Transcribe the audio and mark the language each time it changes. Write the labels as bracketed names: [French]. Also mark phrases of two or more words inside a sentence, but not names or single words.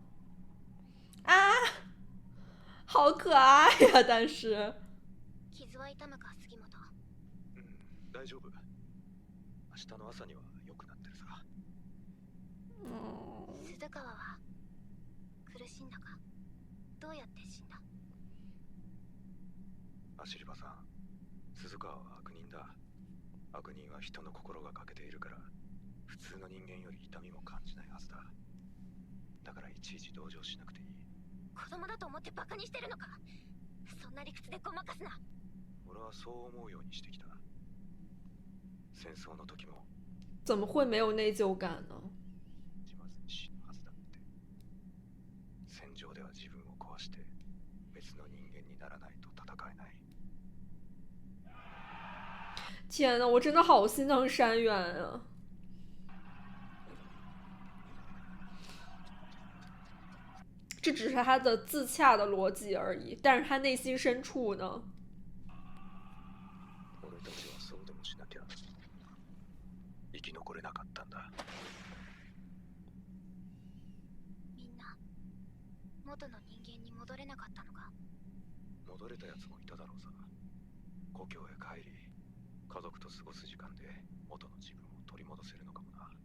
[Chinese] 啊，好可爱呀！但是， [Japanese] 傷は痛むか杉本？大丈夫。明日の朝には良くなってるさ。鈴川は苦しんだか？どうやって死んだ？足場さん、鈴川は悪人だ。悪人は人の心が欠けているから、普通の人間より痛みも感じないはずだ。だからいちいち同情しなくていい。子供だと思ってバカにしてるのか？そんな理屈でごまかすな。俺はそう思うようにしてきた。戦争の時も [Chinese] 怎么会没有内疚感呢？ [Japanese] 自まずに死ぬはずだって。戦場では自分を壊して別の人間にならないと戦えない。 [Chinese] 天呐，我真的好心疼山原啊！这只是他的自洽的逻辑而已，但是他内心深处呢？ [Japanese] 俺たちはそうでもしなきゃ生き残れなかったんだ。みんな元の人間に戻れなかったのか？戻れたやつもいただろうさ。故郷へ帰り家族と過ごす時間で元の自分を取り戻せるのかもな。